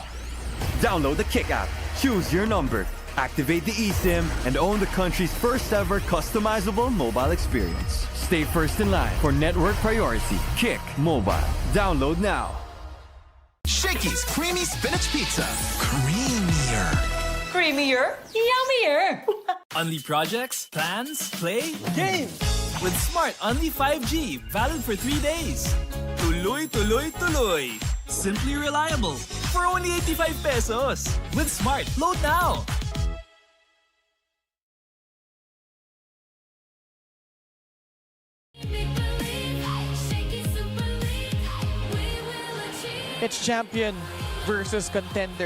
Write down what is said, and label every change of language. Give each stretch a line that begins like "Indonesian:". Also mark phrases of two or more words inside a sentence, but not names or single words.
English: Download the Kick app, choose your number, activate the eSIM, and own the country's first ever customizable mobile experience. Stay first in line for network priority. Kick Mobile. Download now. Shakys Creamy Spinach Pizza. Creamier. Creamier, yummier. Unli projects, plans, play, game. With Smart Unli 5G, valid for 3 days.
Filipino: Tuloy, tuloy, tuloy.
English: Simply reliable. For only 85 pesos. With Smart, load now. It's champion versus contender.